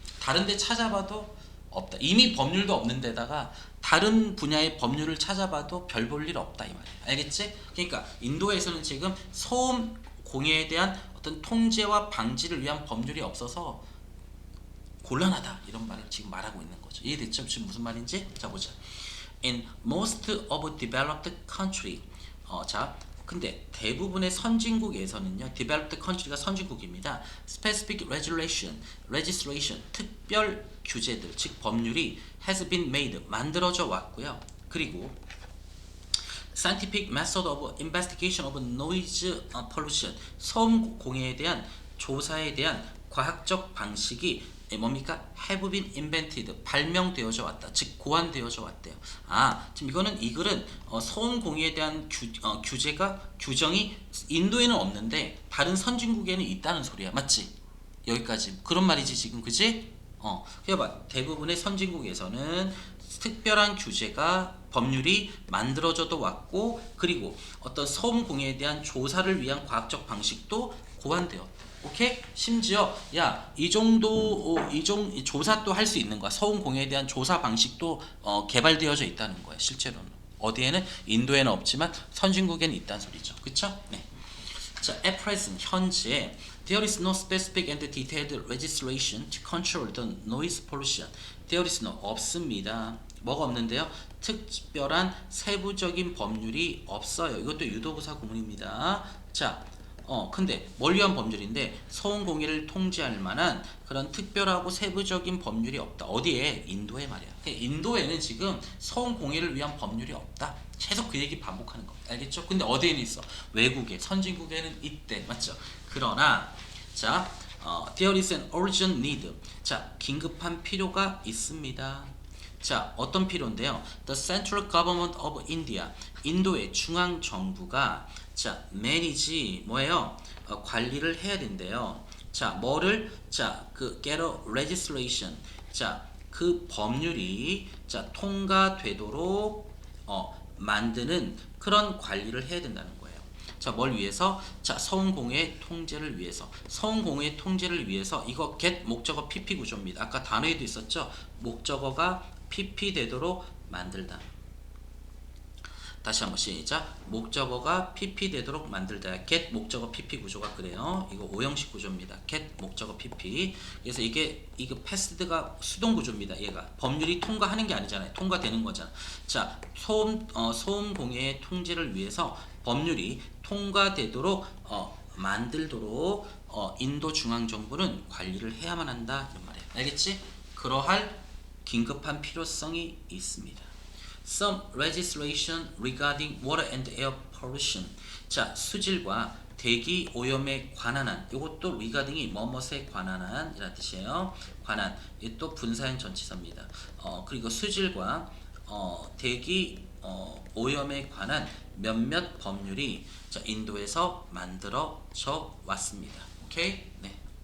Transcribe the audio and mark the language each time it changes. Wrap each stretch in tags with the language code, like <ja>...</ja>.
<ko>다른 데 찾아봐도 없다. 이미 법률도 없는 데다가 다른 분야의 법률을 찾아봐도 별 볼 일 없다 이 말이에요. 알겠지? 그러니까 인도에서는 지금 소음 공해에 대한 어떤 통제와 방지를 위한 법률이 없어서 곤란하다 이런 말을 지금 말하고 있는 거죠. 이해됐죠? 지금 무슨 말인지? 자 보자.</ko> <en>In most of developed country</en> <ko>자 근데 대부분의 선진국에서는요 developed country가 선진국입니다.</ko> <en>specific legislation</en> <ko>특별 규제들 즉 법률이</ko> <en>has been made</en> <ko>만들어져 왔고요. 그리고</ko> <en>scientific method of investigation of noise pollution</en> <ko>소음 공해에 대한 조사에 대한 과학적 방식이 뭡니까?</ko> <en>have been invented,</en> <ko>발명되어져 왔다. 즉 고안되어져 왔대요. 지금 이거는 이 글은 소음 공해에 대한 규정이 인도에는 없는데 다른 선진국에는 있다는 소리야. 맞지? 여기까지. 그런 말이지 지금, 그지? 그봐 대부분의 선진국에서는 특별한 규제가 법률이 만들어져도 왔고, 그리고 어떤 소음 공해에 대한 조사를 위한 과학적 방식도 고안되었다. 오케이? 심지어 이 정도 조사도 할 수 있는 거야. 소음 공해에 대한 조사 방식도 개발되어져 있다는 거야. 실제로는 어디에는 인도에는 없지만 선진국에는 있다는 소리죠. 그쵸? 네.</ko> <en>자, at present 현재 there is no specific and detailed legislation to control the noise pollution. there is no</en> <ko>없습니다. 뭐가 없는데요? 특별한 세부적인 법률이 없어요. 이것도 유도부사 구문입니다. 자, 근데 뭘 위한 법률인데 소음 공해를 통제할 만한 그런 특별하고 세부적인 법률이 없다. 어디에? 인도에 말이야. 인도에는 지금 소음 공해를 위한 법률이 없다. 계속 그 얘기 반복하는 거. 알겠죠? 근데 어디에는 있어? 외국에, 선진국에는 있대. 맞죠?</ko> <en>그러나 자, there is an urgent need.</en> <ko>자, 긴급한 필요가 있습니다. 자, 어떤 필요인데요?</ko> <en>The Central Government of India.</en> <ko>인도의 중앙 정부가 자, manage 뭐예요? 관리를 해야 된대요. 자, 뭐를?</ko> <en>자, 그 get a legislation.</en> <ko>자, 그 법률이 자, 통과되도록 만드는 그런 관리를 해야 된다는 거예요. 자, 뭘 위해서? 자, 소음 공해 통제를 위해서. 소음 공해 통제를 위해서 이거 get 목적어 PP 구조입니다. 아까 단어에도 있었죠? 목적어가 PP 되도록 만들다. 다시 한번 시작. 목적어가 PP 되도록 만들다. get 목적어 PP 구조가 그래요. 이거 오형식 구조입니다.</ko> <en>get 목적어 PP.</en> <ko>그래서 이거 패스드가 수동 구조입니다. 얘가 법률이 통과하는 게 아니잖아요. 통과되는 거잖아. 자, 소음 공해의 통제를 위해서 법률이 통과되도록 만들도록 인도 중앙 정부는 관리를 해야만 한다 이런 말이에요. 알겠지? 그러할 긴급한 필요성이 있습니다.</ko> <en>Some legislation regarding water and air pollution.</en> <ko>자, 수질과 대기 오염에 관한 한. 이것도 regarding이 뭐뭇에 관한 한 이라는 뜻이에요. 관한. 이또 분사형 전치사입니다. 그리고 수질과 대기 오염에 관한 몇몇 법률이 자, 인도에서 만들어져 왔습니다. 오케이? 네.</ko>